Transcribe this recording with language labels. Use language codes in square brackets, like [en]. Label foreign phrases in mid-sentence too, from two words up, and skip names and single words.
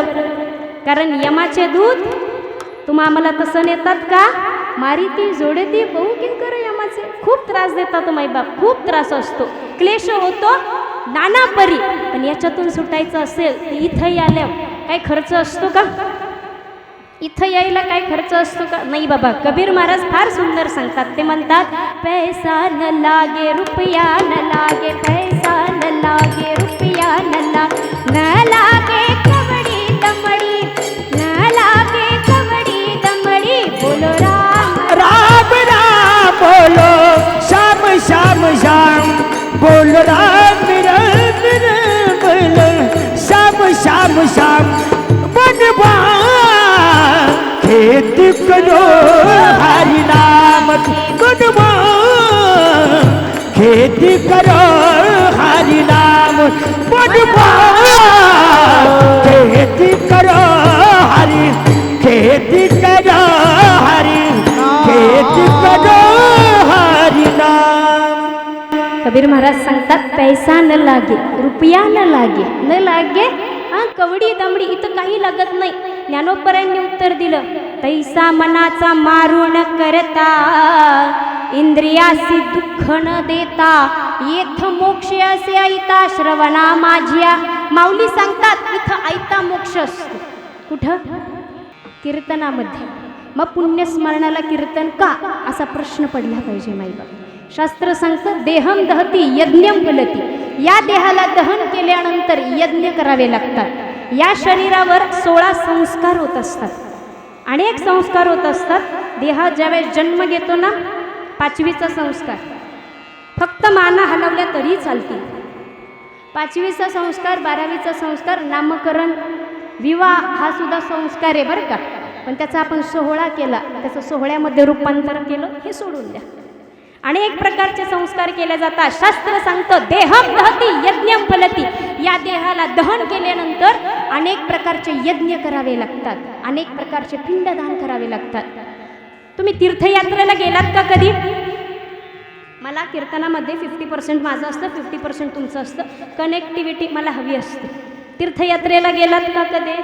[mr] कारण यमाचे दूत तुम्हा आम्हाला तसं नेतात का, मारिती जोडती बहु किंकर यमाचे. खूप त्रास देतात माईबाप, खूप त्रास असतो, क्लेश होतो नाना परी. पण याच्यातून सुटायचं असेल तर इथं यायला काय खर्च असतो का, इथं यायला काय खर्च असतो का, नाही बाबा. कबीर महाराज फार सुंदर सांगतात, ते म्हणतात [hi] पैसा न लागे रुपया न लागे, पैसा न लागे रुपया न लागे कवडी दमडी, न लागे कवडी दमडी. बोलो राम राम राम बोलो श्याम श्याम श्याम, बोलो राम राम राम बोलो श्याम श्याम श्याम. बनवा खेत करो हरि नाम, बनवा खेत करो हरि नाम, बनवा खेत करो हरि, खेत करो हरि, खेत करो हरि नाम. [mr] कबीर महाराज सांगतात [hi] पैसा न लागे रुपया न लागे [mr] हा कवडी दमडी, इथं काही लागत नाही. ज्ञानोबरायांनी उत्तर दिलं, तैसा मनाचा मारून करता, इंद्रियासी दुःख न देता, येथ मोक्ष असे ऐता श्रवणा माझ्या. माऊली सांगतात इथं ऐता मोक्ष असतो. कुठं, कीर्तनामध्ये. मग पुण्यस्मरणाला कीर्तन का, असा प्रश्न पडला पाहिजे माईबाप. शास्त्र सांगतं [sa] देहम दहती यज्ञम फलती, [mr] या देहाला दहन केल्यानंतर यज्ञ करावे लागतात. या शरीरावर 16 संस्कार होत असतात, अनेक संस्कार होत असतात. देहा ज्यावेळेस जन्म घेतो ना, 5वीचा संस्कार, फक्त माना हलवल्या तरी चालतील. 5वीचा संस्कार, 12वीचा संस्कार, नामकरण, विवाह हा सुद्धा संस्कार आहे बरं का. पण त्याचा आपण सोहळा केला, त्याचं सोहळ्यामध्ये रूपांतर केलं, हे सोडून द्या. अनेक प्रकारचे संस्कार केले जातात. शास्त्र सांगतं [sa] देहम दहती यज्ञम फलती, [mr] या देहाला दहन केल्यानंतर अनेक प्रकारचे यज्ञ करावे लागतात, अनेक प्रकारचे पिंडदान करावे लागतात. तुम्ही तीर्थयात्रेला गेलात का कधी? मला कीर्तनामध्ये 50% माझं असतं, 50% तुमचं असतं. कनेक्टिव्हिटी मला हवी असते. तीर्थयात्रेला गेलात का कधी?